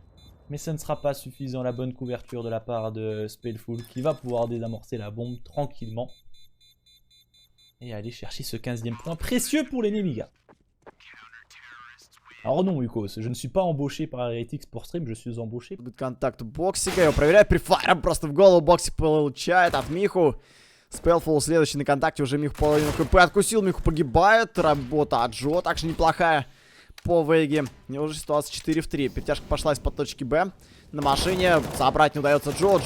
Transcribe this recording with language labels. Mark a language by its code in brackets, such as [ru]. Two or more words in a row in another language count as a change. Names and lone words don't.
[fr] Mais ce ne sera pas suffisant, la bonne couverture de la part de Spellful qui va pouvoir désamorcer la bombe tranquillement. Et aller chercher ce 15e point précieux pour les Nemiga. Alors non, Ukos, je ne suis pas embauché par Heretics pour stream, je suis embauché. [ru] Контакт Боксика, его проверяет, прифайром просто в голову Боксик получает от Миху. Спелфул следующий на контакте, уже Миху половину ХП откусил, Миху погибает. Работа от Джо также неплохая по Вейге. И уже ситуация 4 в 3. Перетяжка пошла из-под точки Б. На машине собрать не удается Джо.